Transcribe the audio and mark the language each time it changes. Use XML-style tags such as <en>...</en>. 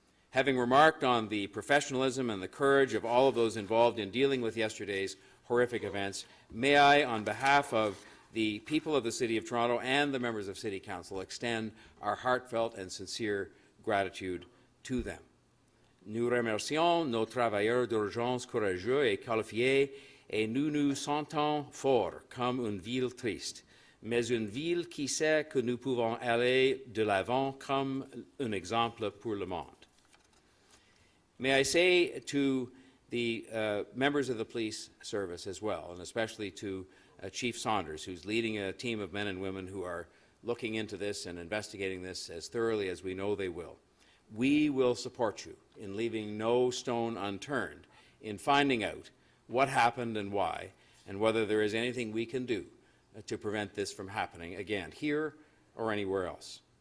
<en>Having remarked on the professionalism and the courage of all of those involved in dealing with yesterday's horrific events, may I, on behalf of the people of the City of Toronto and the members of City Council, extend our heartfelt and sincere gratitude to them.</en> <fr>Nous remercions nos travailleurs d'urgence courageux et qualifiés et nous nous sentons forts comme une ville triste, mais une ville qui sait que nous pouvons aller de l'avant comme un exemple pour le monde.</fr> <en>May I say to the members of the police service as well, and especially to Chief Saunders, who's leading a team of men and women who are looking into this and investigating this as thoroughly as we know they will. We will support you in leaving no stone unturned in finding out what happened and why, and whether there is anything we can do to prevent this from happening again, here or anywhere else.</en>